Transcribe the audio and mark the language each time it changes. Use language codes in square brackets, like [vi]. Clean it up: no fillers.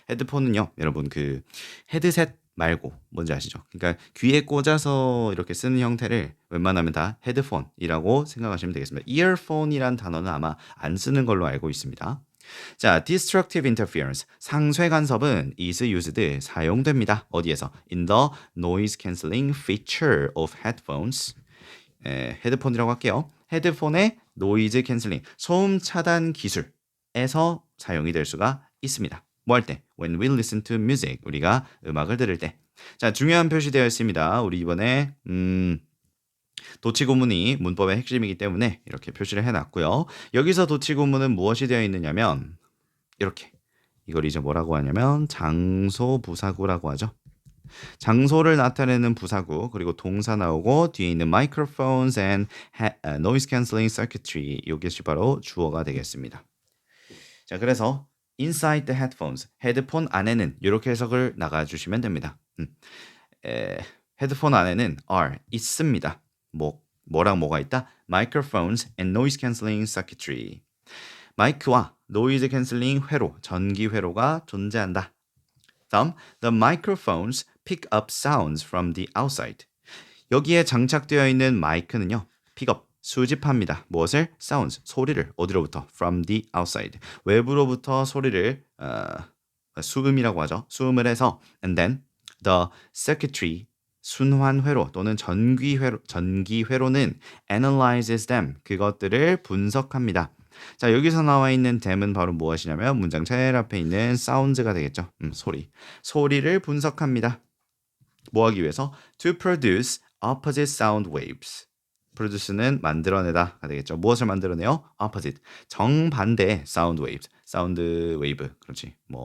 [ko] 헤드폰은요, 여러분 그 헤드셋 말고 뭔지 아시죠? 그러니까 귀에 꽂아서 이렇게 쓰는 형태를 웬만하면 다 헤드폰이라고 생각하시면 되겠습니다. 이어폰이란 단어는 아마 안 쓰는 걸로 알고 있습니다. 자, destructive interference, 상쇄 간섭은 is used, 사용됩니다. 어디에서? [en] In the noise cancelling feature of headphones. [ko] 헤드폰이라고 할게요. 헤드폰의 노이즈 캔슬링, 소음 차단 기술에서 사용이 될 수가 있습니다. 뭐 할 때? [en] When we listen to music, [ko] 우리가 음악을 들을 때. 자, 중요한 표시되어 있습니다. 우리 이번에 도치구문이 문법의 핵심이기 때문에 이렇게 표시를 해놨고요. 여기서 도치구문은 무엇이 되어 있느냐면 이렇게, 이걸 이제 뭐라고 하냐면 장소부사구라고 하죠. 장소를 나타내는 부사구, 그리고 동사 나오고 뒤에 있는 [en] microphones and noise cancelling circuitry, [ko] 이것이 바로 주어가 되겠습니다. 자, 그래서 [en] inside the headphones, [ko] 헤드폰 안에는 이렇게 해석을 나가주시면 됩니다. 헤드폰 안에는 are, 있습니다. 뭐랑 뭐가 있다? [en] microphones and noise cancelling circuitry. [ko] 마이크와 노이즈 캔슬링 회로, 전기 회로가 존재한다. [en] 다음, the microphones pick up sounds from the outside. [ko] 여기에 장착되어 있는 마이크는요, 픽업, 수집합니다. 무엇을? sounds, 소리를. 어디로부터? from the outside. 외부로부터 소리를 수음이라고 하죠. 수음을 해서 [en] and then the circuitry, [ko] 순환 회로 또는 전기 회로는 [en] analyzes them, [ko] 그것들을 분석합니다. 자, 여기서 나와 있는 them은 바로 무엇이냐면 문장 제일 앞에 있는 sounds가 되겠죠. 소리를 분석합니다. 뭐 하기 위해서? [en] To produce opposite sound waves. [ko] produce는 만들어내다가 되겠죠. 무엇을 만들어내요? [en] opposite, 정반대의 sound waves. sound wave, 그렇지.